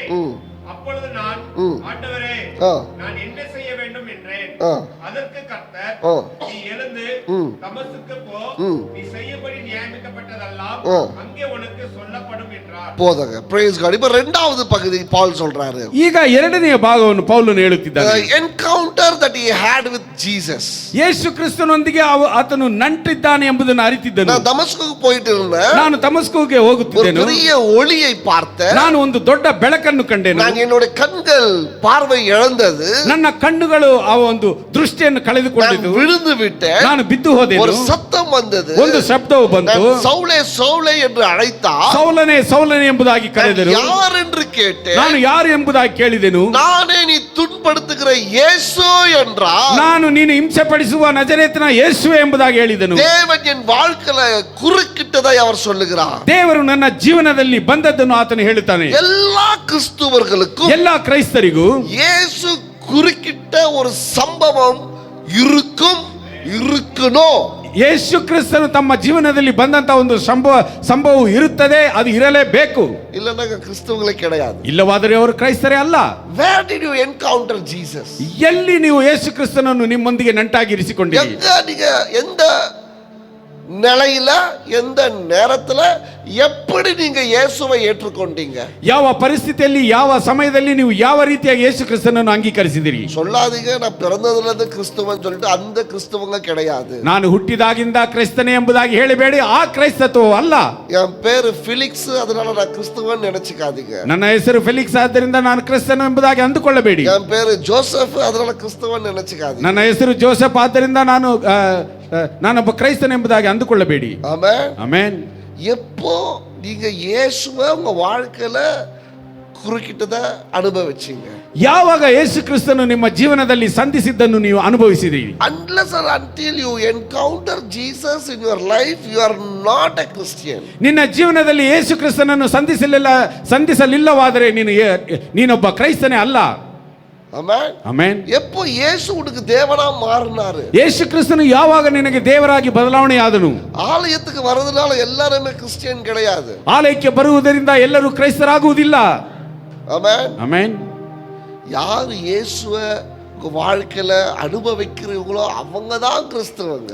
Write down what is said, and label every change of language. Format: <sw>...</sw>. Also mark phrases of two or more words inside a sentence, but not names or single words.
<ta>அப்பொழுது நான், ஆண்டவரே நான் என்ன செய்ய வேண்டும் என்றேன். அதற்கு கர்த்தர், நீ எழுந்து தமஸ்குக்கு போ, நீ செய்யும்படி நியமிக்கப்பட்டதெல்லாம் அங்கே உனக்கு சொல்லப்படும் என்றார். போதங்க.</ta> <en>praise God.</en> <ta>இப்ப இரண்டாவது பகுதி பவுல் சொல்றாரு.</ta> <kn>ಈಗ ಎರಡನೆಯ ಭಾಗವನ್ನು ಪೌಲನು ಹೇಳುತ್ತಿದ್ದಾನೆ.</kn> <en>encounter that he had with Jesus.</en> <kn>ಯೇಸು ಕ್ರಿಸ್ತನೊಂದಿಗೆ ಆತನು ನಂಟಿದ್ದಾನೆ ಎಂಬುದನ್ನು ಅರಿತಿದ್ದನು. ನಾನು ದಮಸ್ಕಕ್ಕೆ</kn> <ta>போயிட்டு இருந்தேன்.</ta> <kn>ನಾನು ದಮಸ್ಕಕ್ಕೆ ಹೋಗುತ್ತಿದ್ದೆನು.</kn> <ta>ஒரு பெரிய ஒளியை பார்த்தேன்.</ta> <kn>ನಾನು ಒಂದು ದೊಡ್ಡ ಬೆಳಕನ್ನು ಕಂಡೆನು.</kn> <ta>என்னுடைய கண்கள் பார்வை இழந்தது.</ta> <kn>ನನ್ನ ಕಣ್ಣುಗಳು ಆ ಒಂದು ದೃಷ್ಟಿಯನ್ನು ಕಳೆದುಕೊಂಡಿತು.</kn> <ta>விழுந்து விட்டேன்.</ta> <kn>ನಾನು ಬಿದ್ದು ಹೋದೆನು.</kn> <ta>ஒரு சத்தம் வந்தது.</ta> <kn>ಒಂದು ಶಬ್ದವು ಬಂತು.</kn> <ta>சவுலே சவுலே என்று அழைத்தார்.</ta> <kn>ಸೌಲನೇ ಸೌಲನೇ ಎಂಬುದಾಗಿ ಕರೆದರು.</kn> <ta>ಯಾರು என்று கேட்டேன்.</ta> <kn>ನಾನು ಯಾರು ಎಂಬುದಾಗಿ ಕೇಳಿದೆನು.</kn> <ta>நானே நீ துன்பப்படுத்துகிற இயேசு என்றார்.</ta> <kn>ನಾನು ನೀನು ಹಿಂಸೆ ಪಡಿಸುವ ನಜರೇತಿನ ಯೇಸುವೆ ಎಂಬುದಾಗಿ ಹೇಳಿದೆನು.</kn> <ta>தேவன் என் வாழ்க்கையில குறுக்கிட்டதை அவர் சொல்லுகிறார்.</ta> <kn>ದೇವರು ನನ್ನ ಜೀವನದಲ್ಲಿ ಬಂದದ್ದನ್ನು ಆತನು ಹೇಳುತ್ತಾನೆ.</kn> <ta>எல்லா கிறிஸ்தவர்களுக்கும்,</ta> <kn>ಎಲ್ಲ ಕ್ರೈಸ್ತರಿಗೂ</kn> <ta>இயேசு குறுக்கிட்ட ஒரு சம்பவம் இருக்கணும்.</ta> <kn>ಯೇಸು ಕ್ರಿಸ್ತನು ತಮ್ಮ ಜೀವನದಲ್ಲಿ ಬಂದಂತ ಒಂದು ಸಂಭವ ಇರುತ್ತದೆ, ಅದು ಇರಲೇಬೇಕು.</kn> <ta>இல்லன்னா கிறிஸ்தவங்களே கிடையாது.</ta> <kn>ಇಲ್ಲವಾದರೆ ಅವರು ಕ್ರೈಸ್ತರೇ ಅಲ್ಲ.</kn> <en>Where did you encounter Jesus?</en> <kn>ಎಲ್ಲಿ ನೀವು ಯೇಸು ಕ್ರಿಸ್ತನನ್ನು ನಿಮ್ಮೊಂದಿಗೆ ನಂಟಾಗಿ ಇರಿಸಿಕೊಂಡಿರಿ?</kn> <ta>நீங்க எந்த நிலையில, எந்த நேரத்துல, எப்படி நீங்க இயேசுவை ஏற்றுக்கொண்டீங்க?</ta> <kn>ಯಾವ ಪರಿಸ್ಥಿತಿಯಲ್ಲಿ ಯಾವ ಸಮಯದಲ್ಲಿ ನೀವು ಯಾವ ರೀತಿಯಾಗಿ ಯೇಸು ಕ್ರಿಸ್ತನನ್ನು ಅಂಗೀಕರಿಸಿದಿರಿ?</kn> <ta>சொல்லாதீங்க நான் பிறந்ததுல இருந்து கிறிஸ்துவன் சொல்லிட்டு அந்த கிறிஸ்துவங்க கிடையாது.</ta> <kn>ನಾನು ಹುಟ್ಟಿದಾಗಿಂದ ಕ್ರೈಸ್ತನೇ ಎಂಬುದಾಗಿ ಹೇಳಬೇಡಿ, ಆ ಕ್ರೈಸ್ತತ್ವ ಅಲ್ಲ.</kn> <ta>என் பேரு ಫಿಲಿಕ್ಸ್, அதனால நான் கிறிஸ்துவன் நினைச்சுக்காதீங்க.</ta> <kn>ನನ್ನ ಹೆಸರು ಫೆಲಿಕ್ಸ್ ಆದ್ದರಿಂದ ನಾನು ಕ್ರಿಸ್ತನು ಎಂಬುದಾಗಿ ಅಂದುಕೊಳ್ಳಬೇಡಿ.</kn> <ta>என் பேரு ஜோசப், அதனால கிறிஸ்துவன் நினைச்சுக்காதீங்க.</ta> <kn>ನನ್ನ ಹೆಸರು ಜೋಸೆಫ್ ಆದ್ದರಿಂದ ನಾನೊಬ್ಬ ಕ್ರೈಸ್ತನ ಎಂಬುದಾಗಿ ಅಂದುಕೊಳ್ಳಬೇಡಿ.</kn> <ta>ஆமென்.</ta> <kn>ಆಮೆನ್.</kn> <ta>எப்போ நீங்க இயேசுவை உங்க வாழ்க்கையில குறுக்கிட்டத அனுபவிச்சீங்க?</ta> <kn>ಯಾವಾಗ ಯೇಸು ಕ್ರಿಸ್ತನು ನಿಮ್ಮ ಜೀವನದಲ್ಲಿ ಸಂಧಿಸಿದ್ದನ್ನು ನೀವು ಅನುಭವಿಸಿದಿರಿ?</kn> <en>Unless or until you encounter Jesus in your life, you are not a Christian.</en> <kn>ನಿನ್ನ ಜೀವನದಲ್ಲಿ ಯೇಸು ಕ್ರಿಸ್ತನನ್ನು ಸಂಧಿಸಲಿಲ್ಲವಾದರೆ ನೀನೊಬ್ಬ ಕ್ರೈಸ್ತನೇ ಅಲ್ಲ.</kn> <ta>ஆமென்.</ta> <kn>ಆಮೆನ್.</kn> <ta>எப்போ இயேசு உனக்கு தேவனா மாறினாரு?</ta> <kn>ಯೇಸು ಕ್ರಿಸ್ತನು ಯಾವಾಗ ನಿನಗೆ ದೇವರಾಗಿ ಬದಲಾವಣೆಯಾದನು?</kn> <ta>ஆலயத்துக்கு வரதுனால எல்லாருமே கிறிஸ்டியன் கிடையாது.</ta> <kn>ಆಲಯಕ್ಕೆ ಬರುವುದರಿಂದ ಎಲ್ಲರೂ ಕ್ರೈಸ್ತರಾಗುವುದಿಲ್ಲ.</kn> <ta>ஆமென்.</ta> <kn>ಆಮೆನ್.</kn> <ta>யார் இயேசுவை உங்க வாழ்க்கையில அனுபவிக்கிறீங்களோ அவங்க தான் கிறிஸ்தவங்க.</ta>